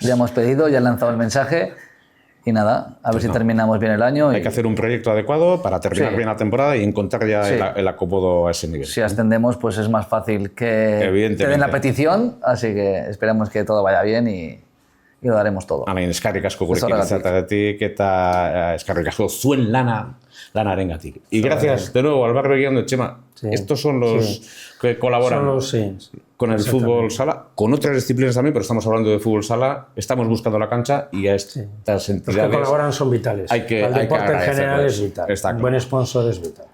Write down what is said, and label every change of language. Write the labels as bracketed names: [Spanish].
[Spanish] Ya hemos pedido, ya he lanzado el mensaje. Y nada, a ver si terminamos bien el año. Hay que hacer un proyecto adecuado para terminar bien la temporada y encontrar ya el acomodo a ese nivel. Si ascendemos, pues es más fácil que te den la petición, así que esperemos que todo vaya bien y lo daremos todo. [Basque] Alain, eskerrik asko gurekin izateagatik eta eskerrik asko zuen lanarengatik. [Spanish] Y gracias de nuevo al Albert Begiaundi, Chema. Estos son los que colaboran con el fútbol sala, con otras disciplinas también, pero estamos hablando de fútbol sala, estamos buscando la cancha y a estas entidades... Los que colaboran son vitales. El deporte en general es vital. Un buen sponsor es vital.